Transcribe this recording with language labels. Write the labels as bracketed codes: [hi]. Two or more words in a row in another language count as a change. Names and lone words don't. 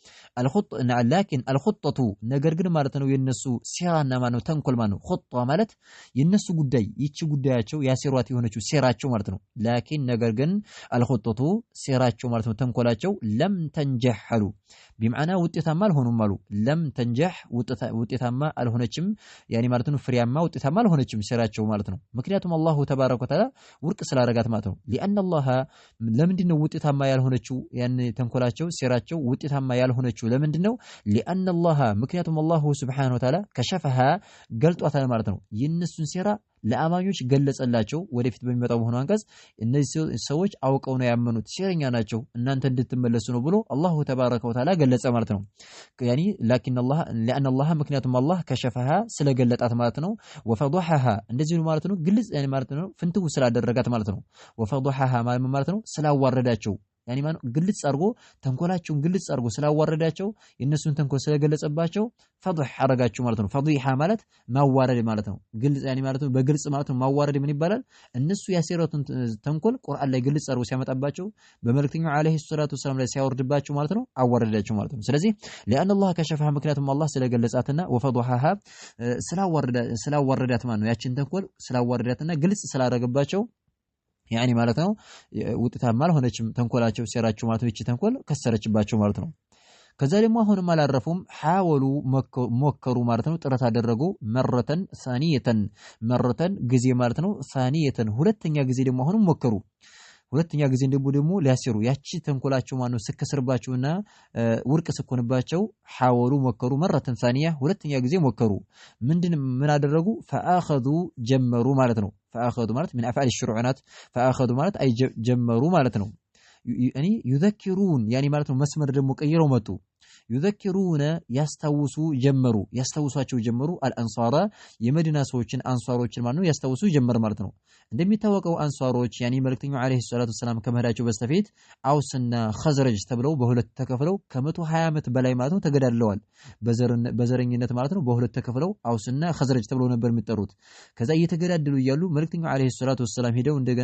[ar] لكن الخطة [am] ነገር ግን ማለት ነው የነሱ ሴራና ማለት ነው ተንኮል ማለት ነው خطة ማለት የነሱ ጉዳይ ይቺ ጉዳያቸው ያሴሯት የሆነችው ሴራቸው ማለት ነው ላኪን ነገር ግን الخطة ሴራቸው ማለት ነው ተንኮላቸው [ar] لم تنجحوا [am] بمعنى ውጤታማ አልሆኑም አሉ [ar] لم تنجح [am] ውጤታማ አልሆነችም ያኒ ማለት ነው ፍሬያማ ውጤታማ አልሆነችም ሴራቸው ማለት ነው ምክንያቱም [ar] الله تبارك وتعالى [am] ውርቅ ስላደረጋት ማለት ነው [ar] لأن الله [am] ለምንድነው ውጤታማ ያልሆነችው ያን ተንኮላቸው ሴራቸው ውጤታማ ያልሆነችው ለምንድነው [ar] لأن الله [am] ምክንያቱም [ar] الله سبحانه وتعالى [am] ከሸፈሃ ገልጧታል ማለት ነው የነሱን ሴራ ለአማኞች ገለጸላቸው ወደፊት በሚመጣው ሆኖ አንቀጽ እነዚህ ሰዎች አውቀው ነው ያመኑት ሴረኛ ናቸው እናንተ እንድትመለሱ ነው ብሎ [ar] الله تبارك وتعالى [am] ገለጸ ማለት ነው ያኒ [ar] لكن الله لأن الله [am] ምክንያቱም አላህ ከሸፈሃ ስለገለጣት ማለት ነው وفضحها እንደዚህ ነው ማለት ነው ግልጽ ያኒ ማለት ነው ፍንትው ስላደረጋት ማለት ነው وفضحها ማለት ነው ስላዋረዳቸው ያኒ ማን ግልጽ አርጎ ተንኮላቸውን ግልጽ አርጎ ስላዋረዳቸው የነሱን ተንኮል ስለገለጸባቸው ፈضح አረጋቸው ማለት ነው ፈضيحه ማለት ማዋረድ ማለት ነው ግልጽ ያኒ ማለት ነው በግልጽ ማለት ነው ማዋረድ ምን ይባላል እነሱ ያሰሩትን ተንኮል ቁርአን ላይ ግልጽ አርጎ ሲያመጣባቸው በመልእክተኛው [ar] عليه الصلاة والسلام [am] ላይ ሲያወርድባቸው ማለት ነው አዋረዳቸው ማለት ነው ስለዚህ [ar] لأن الله كشفها [am] ምክንያቱም አላህ ስለገለጻትና وفضحها ስላዋረዳት ማለት ነው ያችን ተንኮል ስላዋረዳትና ግልጽ ስላደረገባቸው ያኒ ማለት ነው ውጤታማ አልሆነችም ተንኮላቸው ሴራቸው ማለት ነው እቺ ተንኮል ከሰረችባቸው ማለት ነው ከዛ ደግሞ አሁንም አላረፉም حاولوا ሞከሩ ማለት ነው ጥረት አደረጉ መረተን ጊዜ ማለት ነው ثانية ሁለተኛ ጊዜ ደግሞ አሁንም ሞከሩ ሁለተኛ ጊዜ ደግሞ ሊያሲሩ ያቺ ተንኮላቸው ማለት ነው ስከስርባቸውና ውርቅ ስኮንባቸው حاولوا ሞከሩ መረተን ثانية ሁለተኛ ጊዜ ሞከሩ ምን አደረጉ فاخذوا ጀመሩ ማለት ነው فاخذوا ማለት [ar] من افعال الشرعنات فاخذوا [am] ማለት አይ ጀመሩ ማለት ነው [ar] يعني يذكرون يعني [am] ማለት ነው መስመር ደግሞ ቀይረው መጡ يذكرون ያስታውሱ ጀመሩ ያስታውሷቸው ጀመሩ الانصار የመዲና ሰዎችን አንሷሮችን ማለት ነው ያስታውሱ ጀመር ማለት ነው እንደሚታወቀው አንሷሮች يعني መልእክተኛው [ar] عليه الصلاة السلام [am] ከመሄዳቸው በስተፊት አውስና ኸዝረጅ ተብለው በሁለት ተከፍለው ከ120 ዓመት በላይ ማለት ነው ተገዳድለዋል በዘረኝነት ማለት ነው በሁለት ተከፍለው አውስና ኸዝረጅ ተብለው ነበር የሚጠሩት ከዛ እየተገዳደሉ እያሉ መልእክተኛው [ar] عليه الصلاة السلام [am] ሄደው እንደገና